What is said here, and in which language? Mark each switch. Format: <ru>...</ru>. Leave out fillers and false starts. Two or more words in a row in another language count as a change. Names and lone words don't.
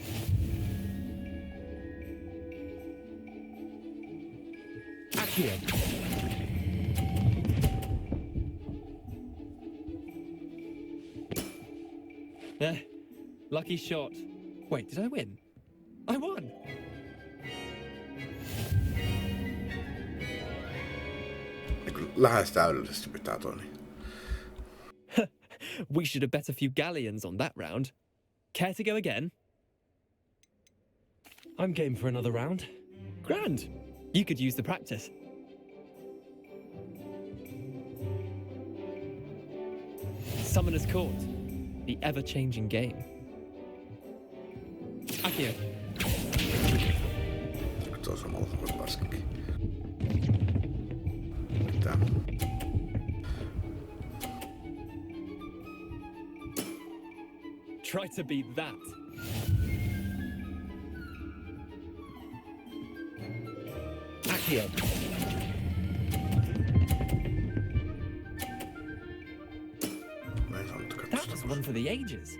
<en>Akio. Lucky shot. Wait, did I win? I won!</en> <fi>Lähes täydellisesti pitää Toni.</fi> <en>We should have bet a few galleons on that round. Care to go again? I'm game for another round. Grand. You could use the practice. Summoner's Court. The ever-changing game. Akio.</en> <fi>Tuo samalla voit laskenkin. Mitä?</fi> <en>Try to be that. Akio. That was one for the ages.</en>